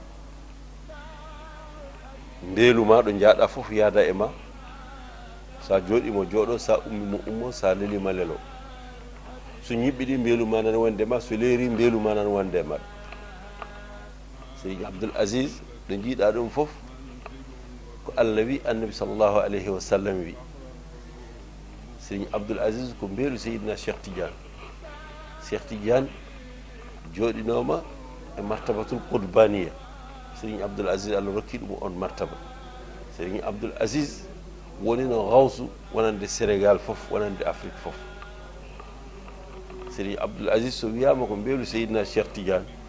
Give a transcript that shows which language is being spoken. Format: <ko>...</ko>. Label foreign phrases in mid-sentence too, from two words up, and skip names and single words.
<ff>mbeelu ma ɗo jaaɗa fof yaada e ma sa jooɗimo jooɗo sa ummimo ummo sa lelima lelo so ñiɓɓiɗi mbeelu ma nan wonde ma so leeri mbeelu ma nan wonde ma Serigne Abdoul Aziz ɗo jiiɗa ɗum fof ko Allah wi annabi</ff> <ar>صلى الله عليه وسلم</ar> <ff>wi Serigne Abdoul Aziz ko mbeelu Seydina Cheikh Tidiane jooɗinoma e</ff> <ar>مرتبة القطبانية</ar> <ff>Serigne Abdoul Aziz Allah rokki ɗum on martaba Serigne Abdoul Aziz woni no gawsu wonande Sénégal fof wonande Afrique fof Serigne Abdoul Aziz so wiyama ko mbeelu Seydina Cheikh Tidiane</ff>